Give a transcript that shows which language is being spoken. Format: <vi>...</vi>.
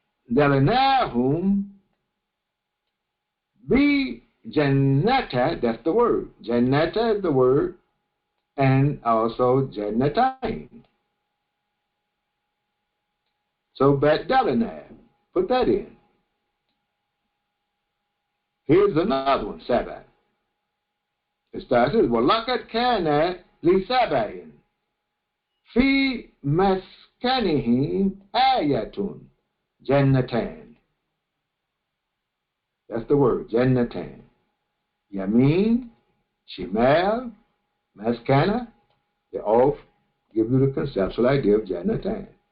<ar>وَبَدَّلْنَاهُمْ بِجَنَّةَ.</ar> <en>That's the word. Jannata is the word. And also Jannatain. So Badalana, put that in. Here's another one, Sabbath. It starts with</en> <ar>وَلَقَدْ كَانَ لِسَبَعٍ فِي مَسْكَنِهِمْ آيَةٌ جَنَّتَانِ.</ar> <en>That's the word, Jannatan. Yamin, Shimal, Maskana, they all give you the conceptual idea of Jannatan.</en>